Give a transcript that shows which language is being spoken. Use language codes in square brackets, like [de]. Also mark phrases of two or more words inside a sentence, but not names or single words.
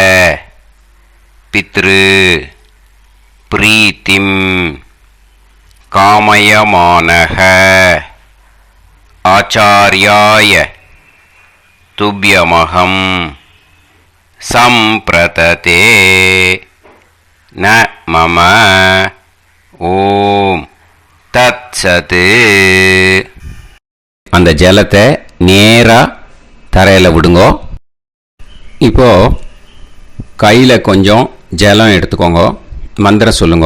[sa] पितृ प्रीतिं कामयमानः आचार्याय तुभ्यमहं सम्प्रतते न मम ॐ तत्सत्. [ta] அந்த ஜலத்தை நேராக தரையில் விடுங்கோ. இப்போ கையில் கொஞ்சம் ஜலம் எடுத்துக்கோங்க. மந்திரம் சொல்லுங்க.